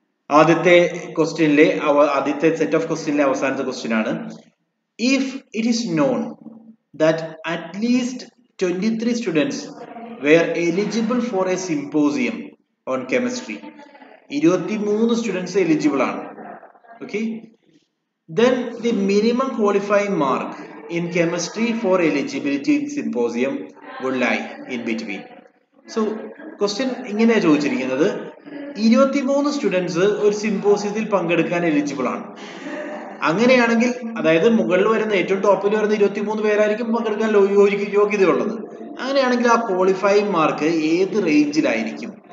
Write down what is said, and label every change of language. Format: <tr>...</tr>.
<ml>ആദ്യത്തെ ക്വസ്റ്റ്യനിലെ ആദ്യത്തെ set of ക്വസ്റ്റ്യനിലെ അവസാനത്തെ ക്വസ്റ്റ്യൻ ആണ്.</ml> <en>If it is known that at least 23 students were eligible for a symposium on chemistry.</en> <ml>23 students eligible ആണ്.</ml> <en>Okay, then the minimum qualifying mark in chemistry for eligibility in symposium would lie in between.</en> <ml>So question ഇങ്ങനെ ചോദിച്ചിരിക്കുന്നത്, 23 students ഒരു സിംപോസിയത്തിൽ പങ്കെടുക്കാൻ eligible ആണ്. അങ്ങനെയാണെങ്കിൽ, അതായത് മുകളിൽ വരുന്ന ഏറ്റവും ടോപ്പിൽ വരുന്ന 23 പേരായിരിക്കും പങ്കെടുക്കാൻ യോഗ്യതയുള്ളത്. അങ്ങനെയാണെങ്കിൽ ആ ക്വാളിഫൈയിങ് മാർക്ക് ഏത് റേഞ്ചിലായിരിക്കും?</ml>